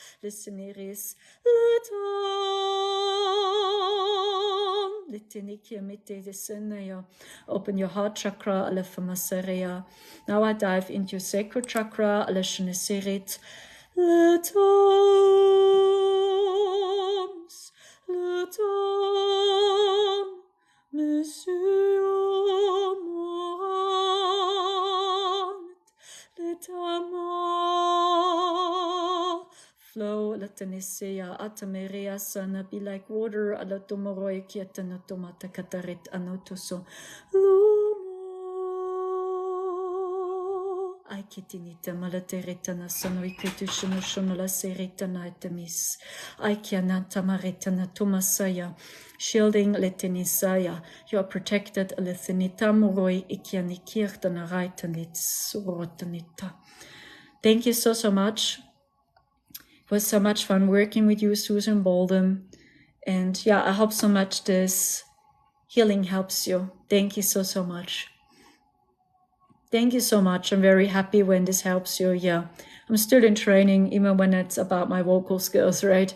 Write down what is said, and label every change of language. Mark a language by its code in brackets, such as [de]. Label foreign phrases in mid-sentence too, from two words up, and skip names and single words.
[en] listeneris, Luton, litinikia mitte desenaya. Open your heart chakra, alefamaseria. Now I dive into your sacral chakra, aleshenesirit, Lutoms, Luton, Monsieur flow, latanisea, atameria sana, be like water, alatomoroi kietanatomata katarit anotuso. Lumo. Aikitinita malateritana sanoikutushunu shunula seritana itemis. Aikiananta maritana tomasaya. Shielding letinisaya. You are protected, lethinita moroi ikianikirtana raitanit surotanita. Thank you so much. It was so much fun working with you, Susan Bolden. And yeah, I hope so much this healing helps you. Thank you so much. Thank you so much. I'm very happy when this helps you. Yeah, I'm still in training, even when it's about my vocal skills, right?